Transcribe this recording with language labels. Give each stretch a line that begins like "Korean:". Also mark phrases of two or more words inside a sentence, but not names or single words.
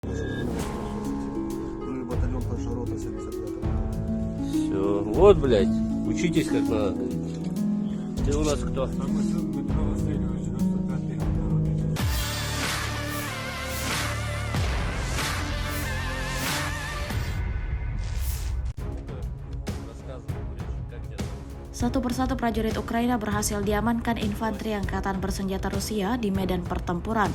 Russian: Ну и батальон першая рота 75-го. Все, вот, блядь, учитесь как надо. Ты у нас кто?
Indonesian: Satu persatu prajurit Ukraina berhasil diamankan infanteri Angkatan Bersenjata Rusia di medan pertempuran.